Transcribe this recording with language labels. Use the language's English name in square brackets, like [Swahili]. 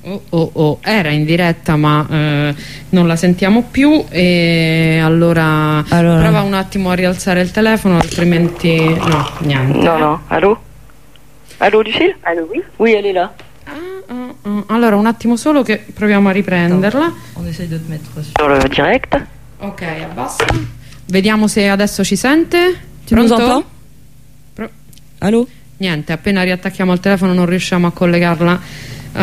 [Italian] Oh, era in diretta ma non la sentiamo più, e allora prova un attimo a rialzare il telefono, altrimenti no, niente. No, allo Lucille? [French] Allo, oui? Oui, elle est là. [Italian] Allora un attimo solo che proviamo a riprenderla. [French] On essaye de te mettre sur direct. [Italian] Ok, abbassa. Vediamo se adesso ci sente. Pronto? Allo? Niente, appena riattacchiamo il telefono non riusciamo a collegarla.